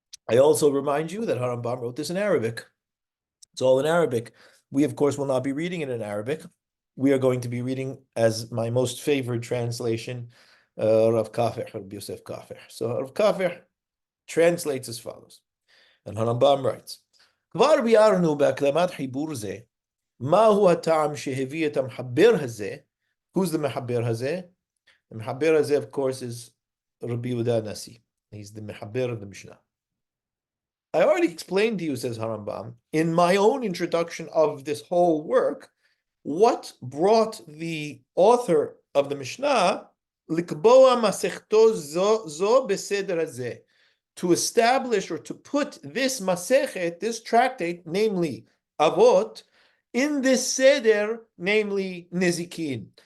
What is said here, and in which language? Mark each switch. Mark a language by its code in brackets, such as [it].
[en] I also remind you that HaRambam wrote this in Arabic. It's all in Arabic. We, of course, will not be reading it in Arabic. We are going to be reading, as my most favorite translation, Rav Kafir, Rabbi Yosef Kafir. So Rav Kafir translates as follows. And HaRambam writes, [he] כבר ביארנו בהקדמת חיבור זה, מהו הטעם שהביא את המחבר הזה? [en] Who's the מחבר הזה? The מחבר הזה, of course, is Rabbi Yehuda Nasi. He's the מחבר of the Mishnah. I already explained to you, says HaRambam, in my own introduction of this whole work, what brought the author of the Mishnah [he] likboa masechto zo beseder hazeh, [en] to establish or to put this masechet, this tractate, namely Avot, in this seder, namely Nezikin.